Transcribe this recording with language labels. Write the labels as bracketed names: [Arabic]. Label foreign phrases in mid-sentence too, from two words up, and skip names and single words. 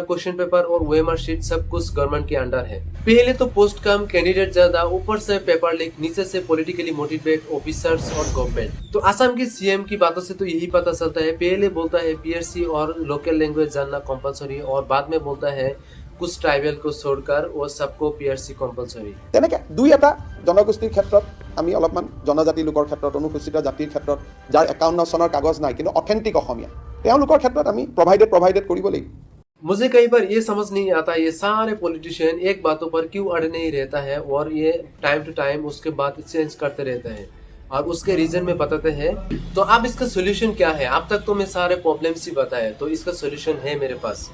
[English] question paper [Hindi] और [English] OMR sheet [Hindi] सब कुछ गवर्नमेंट के अंडर है। पहले तो पोस्ट कम, कैंडिडेट ज्यादा, ऊपर से [English] paper leak, [Hindi] नीचे से [English] politically motivate officers [Hindi] और गवर्नमेंट। तो असम के सीएम की बातों से तो यही पता चलता है। पहले बोलता है पीआरसी और [English] local language [Hindi] जानना कंपलसरी, और बाद में बोलता है कुछ ट्राइबल को छोड़कर वो सबको [English] PRC compulsory. [Assamese] তেনেকে দুই এটা জনগোষ্ঠীৰ ক্ষেত্ৰত আমি অলপমান জনজাতি লোকৰ ক্ষেত্ৰত, অনুসূচিত জাতিৰ ক্ষেত্ৰত যাৰ 51 চনৰ কাগজ নাই কিন্তু অথেন্টিক অসমীয়া, তেওঁলোকৰ ক্ষেত্ৰত আমি প্ৰভাইডেড কৰিব লাগিব। [Hindi] मुझे कई बार ये समझ नहीं आता ये सारे पॉलिटिशियन एक बातों पर क्यों अड़ नहीं रहता है, और ये [English] time to time [Hindi] उसके बाद चेंज करते रहते हैं और उसके रीजन में बताते हैं। तो अब इसका सोल्यूशन क्या है? अब तक तो मैं सारे प्रॉब्लम्स ही बताए, तो इसका सोल्यूशन है मेरे पास।